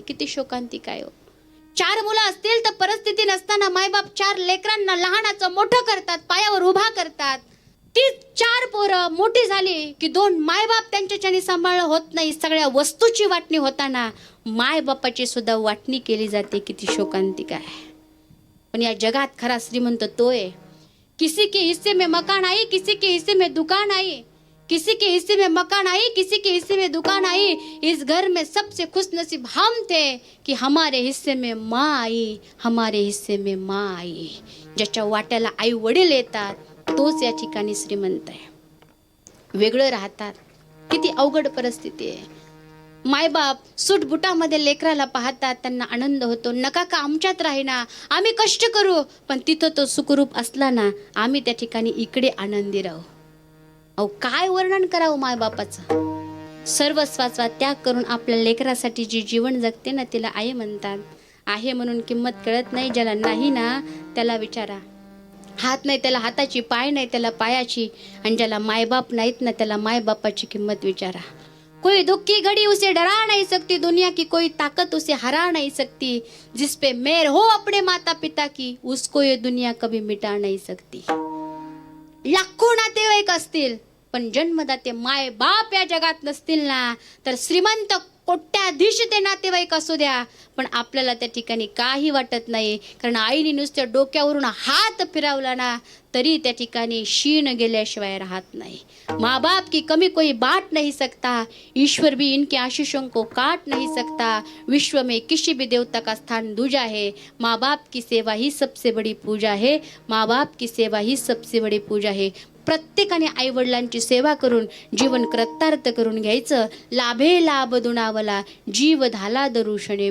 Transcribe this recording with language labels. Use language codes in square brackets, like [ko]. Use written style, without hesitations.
[mr] किती शोकांतिक आहे. 4 मुलं असतील तर परिस्थिती नसताना मायबाप 4 लेकरांना लहानाचं मोठं करतात, पायावर उभा करतात. ती 4 पोरं मोठी झाली की 2 मायबाप त्यांच्याच्याने सांभाळ होत नाही. सगळ्या वस्तूची वाटणी होताना मायबापाची सुद्धा वाटणी केली जाते. किती शोकांतिक आहे. पण या जगात खरा श्रीमंत तो आहे. [hi] किसी के हिस्से में मकान आई, किसी के हिस्से में दुकान आई, किसी के हिस्से में मकान आई, किसी के हिस्से में दुकान आई. इस घर में सबसे खुश नसीब हम थे कि हमारे हिस्से में माँ आई, हमारे हिस्से में माँ आई. [mr] ज्याच्या वाट्याला आई वडील येतात तोच या ठिकाणी श्रीमंत आहे. वेगळं राहतात. किती अवघड परिस्थिती आहे. मायबाप सूटबुटामध्ये लेकराला पाहतात, त्यांना आनंद होतो. नका का आमच्यात राहीना, आम्ही कष्ट करू, पण तिथं तो सुखरूप असला ना, आम्ही त्या ठिकाणी इकडे आनंदी राहू. अहो काय वर्णन करावं मायबापाचं. सर्वस्वाचा त्याग करून आपल्या लेकरासाठी जी जीवन जगते ना, तिला आई म्हणतात. आहे म्हणून किंमत कळत नाही. ज्याला नाही ना त्याला विचारा. हात नाही त्याला हाताची, पाय नाही त्याला पायाची, आणि ज्याला मायबाप नाहीत ना त्याला मायबापाची किंमत विचारा. [hi] कोई दुख की घड़ी उसे डरा नहीं सकती, दुनिया की कोई ताकत उसे हरा नहीं सकती. जिस पे मेहर हो अपने माता पिता की, उसको ये दुनिया कभी मिटा नहीं सकती. [mr] लाखो नातेवाईक असतील पण जन्मदाते माय बाप या जगात नसतील ना, तर श्रीमंत कोट्याधीश ते नातेवाईक असू द्या, पण आपल्याला त्या ठिकाणी काही वाटत नाही. कारण आईने नुसत्या डोक्यावरून हात फिरवला ना तरी त्या ठिकाणी शीण गेल्याशिवाय राहत नाही. [hi] माँ बाप की कमी कोई बाट नहीं सकता, ईश्वर भी इनके आशीषों को काट नहीं सकता. विश्व में किसी भी देवता का स्थान दूजा है. माँ बाप की सेवा ही सबसे बड़ी पूजा है. माँ बाप की सेवा ही सबसे बड़ी पूजा है. [mr] प्रत्येकाने आई वडिलांची सेवा करून जीवन कृतार्थ करून घ्यायचं. लाभे लाभ दुणावला, जीव धाला दरुषणे.